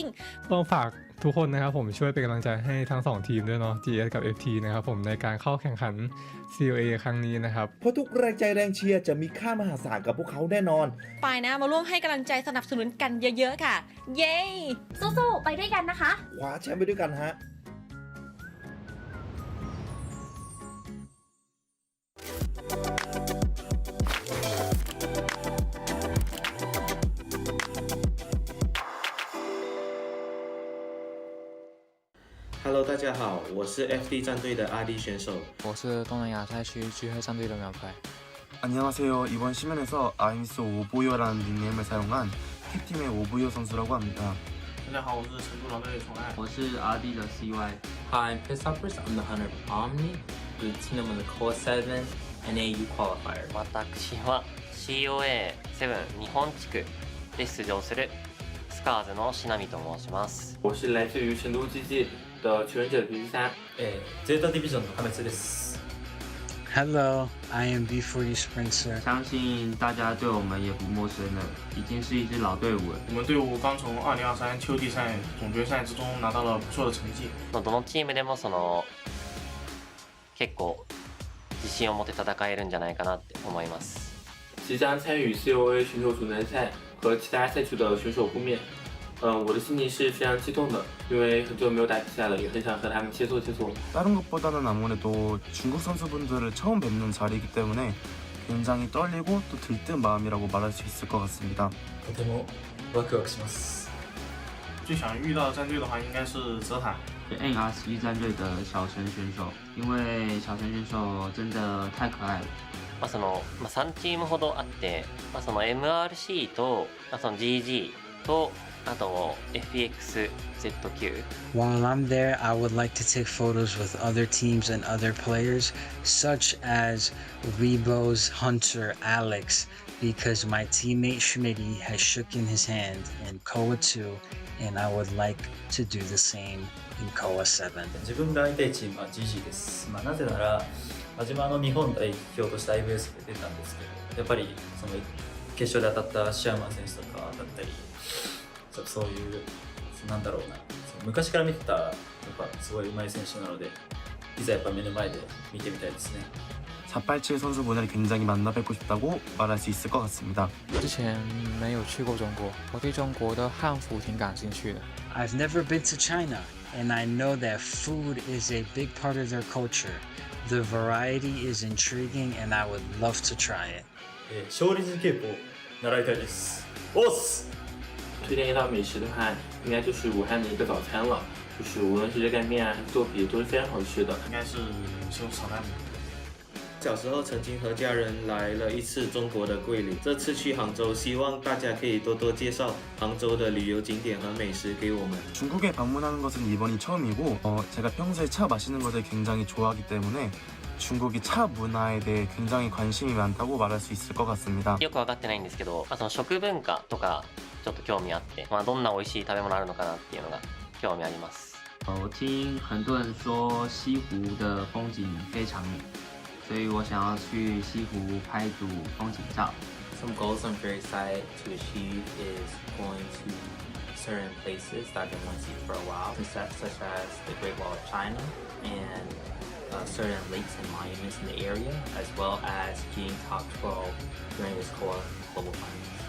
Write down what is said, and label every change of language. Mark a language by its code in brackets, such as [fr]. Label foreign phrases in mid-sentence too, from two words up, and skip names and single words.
[th] ๆต้องฝากทุกคนนะครับผมช่วยเป็นกำลังใจให้ทั้ง2ทีมด้วยเนาะ GS กับ FT นะครับผมในการเข้าแข่งขัน COA ครั้งนี้นะครับ เพราะทุกแรงใจแรงเชียร์จะมีค่ามหาศาลกับพวกเขาแน่นอน ไปนะมาร่วมให้กำลังใจสนับสนุนกันเยอะๆค่ะเย้ สู้ๆไปด้วยกันนะคะ คว้าแชมป์ไปด้วยกันฮะ [zh] Hello， 大家好，我是 FD 战队的阿弟选手。我是东南亚赛区聚会战队的苗牌。 [ko] 안녕하세요. 이번 시즌에서 아임스 오보요라는 닉네임을 사용한 캡팀의 오보요 선수라고 합니다. [zh] 大家好，我是成都狼队的宠爱。我是阿弟的 CY。 [en] Hi, I'm Pisshoppers. I'm the hunter of Omni. The team on the COAVII and AU qualifier. [ja] 私は COA7 日本地区で出場するスカーズのしなみと申します。 [zh] 我是来自于成都之际的求忍者03。 [ja] ゼータディビジョンの破滅です。 [en] Hello, I am B40 Spencer。 [zh] 相信大家对我们也不陌生了，已经是一支老队伍了。我们队伍刚从2023秋季赛总决赛之中拿到了不错的成绩。 [ja] どのチームでも結構自信を持って戦えるんじゃないかなって思います。 [zh] 即将参与 COA 选手组男赛和其他赛区的选手互面。我的心情是非常激动的，因为很久没有打比赛了，也很想和他们切磋切磋。 [ko] 다른 것보다는 아무래도 중국 선수분들을 처음 뵙는 자리이기 때문에 굉장히 떨리고 또 들뜬 마음이라고 말할 수 있을 것 같습니다. [ja] とてもワクワクします。 [zh] 最想遇到的战队的话，应该是泽塔。 AXIZ 战队的小陈选手，因为小陈选手真的太可爱了。 [ja] 3 チームほどあって、MRC とGG とあと FEXZQ. [en] While I'm there, I would like to take photos with other teams and other players, such as Rebo's Hunter Alex, because my teammate Schmitty has shaken his hand in COA2, and I would like to do the same in COA7. [ja] 自分が会いたいチームは GG です。なぜなら、自分は日本代表として IVS で出たんですけど、やっぱりその決勝で当たったシャーマン選手とかだったり。そういうなんだろうな昔から見てたやっぱすごい上手い選手なのでいざやっぱ目の前で見てみたいですね。 [ko] 487 선수분을 굉장히 만나 뵙고 싶다고 말할 수 있을 것 같습니다. [zh] 之前没有去过中国，我对中国的汉服挺感兴趣的。 [en] I've never been to China, and I know that food is a big part of their culture. The variety is intriguing, and I would love to try it. [ja] 少林寺拳法習いたいです。おっす。 [zh] 推荐一道美食的话，应该就是武汉的一个早餐了，就是无论是热干面还是豆皮都是非常好吃的。应该是西红柿炒蛋饼。小时候曾經和家人來了一次中國的桂林，這次去杭州，希望大家可以多多介紹杭州的旅遊景點和美食給我們。 [ko] 중국에 방문하는 것은 이번이 처음이고 제가 평소에 차 마시는 것을 굉장히 좋아하기 때문에 중국이 차 문화에 대해 굉장히 관심이 많다고 말할 수 있을 것 같습니다. [ja] よく分かってないんですけど、その食文化とかちょっと興味あって、どんな美味しい食べ物あるのかなっていうのが興味あります。 [zh] 我听很多人说西湖的风景非常美，所以我想要去西湖拍组风景照。 [en] Some goals I'm very excited to achieve is going to certain places that I've been wanting to see for a while, such as the Great Wall of China and certain lakes and monuments in the area, as well as getting top 12 during this COAVII Global Finals.